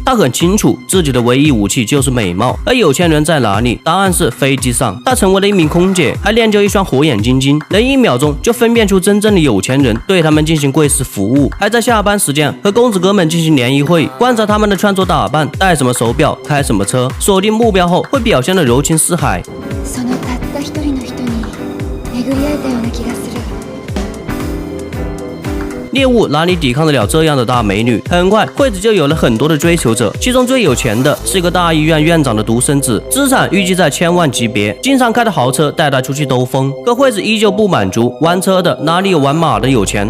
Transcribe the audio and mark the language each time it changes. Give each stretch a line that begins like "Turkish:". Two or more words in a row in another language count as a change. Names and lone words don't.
Chinese: 她很清楚自己的唯一武器就是美貌，而有钱人在哪里？答案是飞机上。她成为了一名空姐，还练就一双火眼金睛，能1秒钟就分辨出真正的有钱人，对他们进行贵式服务，还在下班时间和公子哥们进行联谊会，观察他们的穿着打扮，戴什么手表，开什么车，锁定目标后会表现得柔情似海。
Japanese: そのたった一人の人に巡り会えたような気がする。
Chinese: 猎物哪里抵抗得了这样的大美女？很快，惠子就有了很多的追求者，其中最有钱的是一个大医院院长的独生子，资产预计在1000万级别，经常开的豪车带他出去兜风。可惠子依旧不满足，玩车的哪里有玩马的有钱？